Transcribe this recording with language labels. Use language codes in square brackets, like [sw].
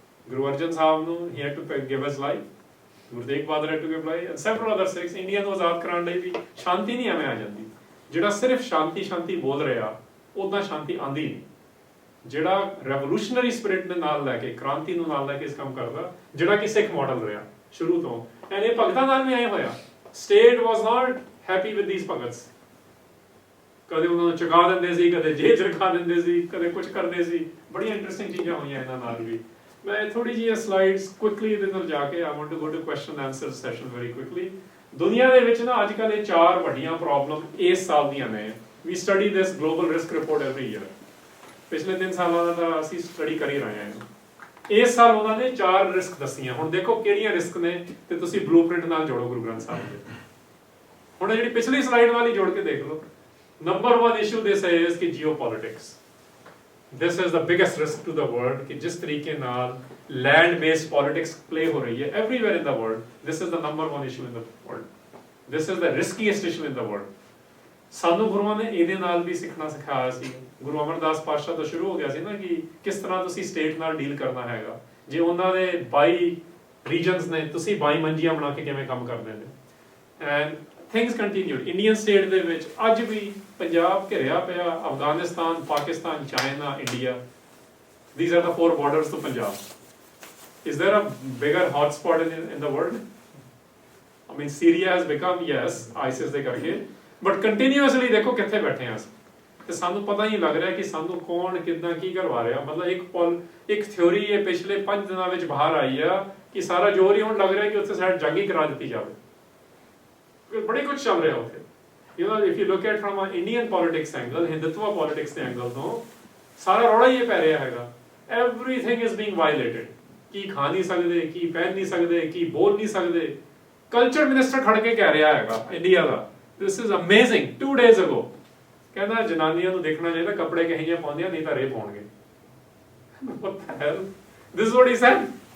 [en] Guru Arjan Sahib ਨੂੰ he had to give his life. Guru Tegh Bahadur had to give life, and several other Sikhs. [pa] India ਨੂੰ ਆਜ਼ਾਦ ਕਰਾਉਣ ਲਈ ਵੀ ਸ਼ਾਂਤੀ ਨਹੀਂ ਐਵੇਂ ਆ ਜਾਂਦੀ. ਜਿਹੜਾ ਸਿਰਫ ਸ਼ਾਂਤੀ ਬੋਲ ਰਿਹਾ ਉਦਾਂ ਸ਼ਾਂਤੀ ਆਂਦੀ ਨਹੀਂ. ਜਿਹੜਾ ਰੈਵੋਲੂਸ਼ਨਰੀ ਸਪਿਰਿਟ ਦੇ ਨਾਲ ਲੈ ਕੇ, ਕ੍ਰਾਂਤੀ ਨੂੰ ਨਾਲ ਲੈ ਕੇ ਇਸ ਕੰਮ ਕਰਦਾ, ਜਿਹੜਾ ਕਿ ਸਿੱਖ ਮਾਡਲ ਰਿਹਾ ਸ਼ੁਰੂ ਤੋਂ, ਐਂਡ ਇਹ ਭਗਤਾਂ ਨਾਲ ਵੀ ਐਂ ਹੋਇਆ. [en] State was not happy with these ਭਗਤਸ. [pa] ਕਦੇ ਉਹਨਾਂ ਨੂੰ ਚੁਕਾ ਦਿੰਦੇ ਸੀ, ਕਦੇ ਜੇਲ੍ਹ 'ਚ ਰਖਾ ਦਿੰਦੇ ਸੀ, ਕਦੇ ਕੁਝ ਕਰਦੇ ਸੀ. ਬੜੀਆਂ ਇੰਟਰਸਟਿੰਗ ਚੀਜ਼ਾਂ ਹੋਈਆਂ ਇਹਨਾਂ ਨਾਲ ਵੀ. ਮੈਂ ਥੋੜੀ ਜਿਹੀ ਸਲਾਈਡਸ ਕੁਇਕਲੀ ਇਹਦੇ ਨਾਲ ਜਾ ਕੇ [en] I want to go to question answer session very quickly. [pa] ਦੁਨੀਆ ਦੇ ਵਿੱਚ ਨਾ ਅੱਜ ਕੱਲ੍ਹ ਇਹ 4 ਵੱਡੀਆਂ ਪ੍ਰੋਬਲਮ ਇਸ ਸਾਲ ਦੀਆਂ ਨੇ. [en] We study this global risk report every year. [pa] ਪਿਛਲੇ 3 ਸਾਲਾਂ ਦਾ ਅਸੀਂ ਸਟੱਡੀ ਕਰ ਹੀ ਰਹੇ ਹਾਂ ਇਹਨੂੰ. ਇਸ ਸਾਲ ਉਹਨਾਂ ਨੇ 4 ਰਿਸਕ ਦੱਸੀਆਂ. ਹੁਣ ਦੇਖੋ ਕਿਹੜੀਆਂ ਰਿਸਕ ਨੇ ਤੇ ਤੁਸੀਂ ਬਲੂਪ੍ਰਿੰਟ ਨਾਲ ਜੋੜੋ ਗੁਰੂ ਗ੍ਰੰਥ ਸਾਹਿਬ ਦੇ. ਹੁਣ ਜਿਹੜੀ ਪਿਛਲੀ ਸਲਾਈਡ ਵਾਲੀ ਜੋੜ ਕੇ ਦੇਖ ਲਓ. [en] Number 1 issue this is ਕਿ geopolitics. This is the biggest risk to the world [hi] कि जिस तरीके नाल [en] land based politics play [hi] हो रही है [en] everywhere in the world. This is the number 1 issue in the world. This is the riskiest issue in the world. [pa] ਸਾਨੂੰ ਗੁਰੂਆਂ ਨੇ ਇਹਦੇ ਨਾਲ ਵੀ ਸਿੱਖਣਾ ਸਿਖਾਇਆ ਸੀ. ਗੁਰੂ ਅਮਰਦਾਸ ਪਾਤਸ਼ਾਹ ਤੋਂ ਸ਼ੁਰੂ ਹੋ ਗਿਆ ਸੀ ਨਾ ਕਿ ਕਿਸ ਤਰ੍ਹਾਂ ਤੁਸੀਂ ਸਟੇਟ ਨਾਲ ਡੀਲ ਕਰਨਾ ਹੈਗਾ. ਜੇ ਉਹਨਾਂ ਦੇ 22 ਰੀਜਨਸ ਨੇ, ਤੁਸੀਂ 22 ਮੰਜੀਆਂ ਬਣਾ ਕੇ ਕਿਵੇਂ ਕੰਮ ਕਰਦੇ ਨੇ. [en] And things continued. [pa] Indian state ਦੇ ਵਿੱਚ ਅੱਜ ਵੀ ਪੰਜਾਬ ਘਿਰਿਆ ਪਿਆ. Afghanistan, Pakistan, China, India. [en] These are the 4 borders to Punjab. Is there a bigger hotspot in the world? I mean, Syria has become, yes, ISIS ਦੇ ਕਰਕੇ, but continuously [pa] ਦੇਖੋ ਕਿੱਥੇ ਬੈਠੇ ਹਾਂ ਅਸੀਂ. ਤੇ ਸਾਨੂੰ ਪਤਾ ਹੀ ਲੱਗ ਰਿਹਾ ਕਿ ਸਾਨੂੰ ਕੌਣ ਕਿੱਦਾਂ ਕੀ ਕਰਵਾ ਰਿਹਾ. ਮਤਲਬ ਇੱਕ ਥਿਉਰੀ ਇਹ ਪਿਛਲੇ 5 ਦਿਨਾਂ ਵਿੱਚ ਬਾਹਰ ਆਈ ਆ ਕਿ ਸਾਰਾ ਜ਼ੋਰ ਹੀ ਹੁਣ ਲੱਗ ਰਿਹਾ ਕਿ ਉੱਥੇ ਸਾਈਡ ਜੰਗ ਹੀ ਕਰਾ ਦਿੱਤੀ ਜਾਵੇ. ਬੜੇ ਕੁਝ ਚੱਲ ਰਿਹਾ ਉੱਥੇ. [en] You know, if you look at from an Indian politics angle, [pa] Hindutva politics ਦੇ ਐਂਗਲ ਤੋਂ ਸਾਰਾ ਰੌਲਾ ਹੀ ਇਹ ਪੈ ਰਿਹਾ ਹੈਗਾ. [en] Everything is being violated. [pa] ਕੀ ਖਾ ਨਹੀਂ ਸਕਦੇ, ਕੀ ਪਹਿਨ ਨਹੀਂ ਸਕਦੇ, ਕੀ ਬੋਲ ਨਹੀਂ ਸਕਦੇ. ਕਲਚਰ ਮਿਨਿਸਟਰ ਖੜ ਕੇ ਕਹਿ ਰਿਹਾ ਹੈਗਾ India ਦਾ. [en] This is amazing. 2 days ago [pa] ਕਹਿੰਦਾ ਜਨਾਨੀਆਂ ਨੂੰ ਦੇਖਣਾ ਚਾਹੀਦਾ ਕੱਪੜੇ ਕਿਹੋ ਜਿਹੇ ਪਾਉਂਦੀਆਂ, ਨਹੀਂ ਤਾਂ ਰੇਪ ਹੋਣਗੇ. [en] What the hell? This is what he said.